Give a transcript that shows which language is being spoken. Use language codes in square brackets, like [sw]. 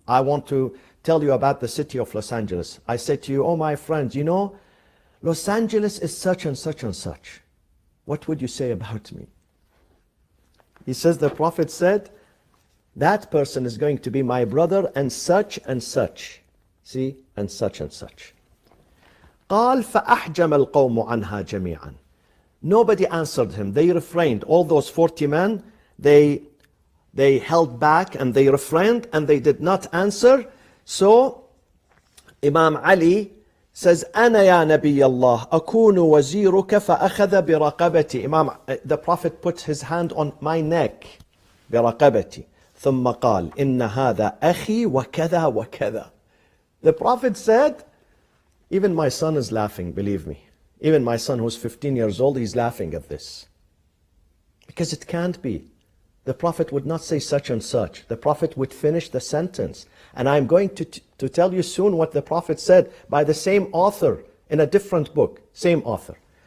[en] I want to tell you about the city of Los Angeles. I say to you, oh my friends, you know, Los Angeles is such and such and such. What would you say about me? He says, the Prophet said, that person is going to be my brother and such and such. See, and such and such. [ar] قال فأحجم القوم عنها جميعا. [en] Nobody answered him. They refrained. All those 40 men, they held back and they refrained and they did not answer. So Imam Ali says, [ar] أنا يا نبي الله أكون وزيرك فأخذ برقبتي. [en] The Prophet put his hand on my neck. [ar] برقبتي. ثم قال إن هذا أخي وكذا وكذا. [en] The Prophet said, even my son is laughing, believe me. Even my son who's 15 years old, he's laughing at this. Because it can't be. The Prophet would not say such and such. The Prophet would finish the sentence. And I'm going to tell you soon what the Prophet said by the same author in a different book. Same author.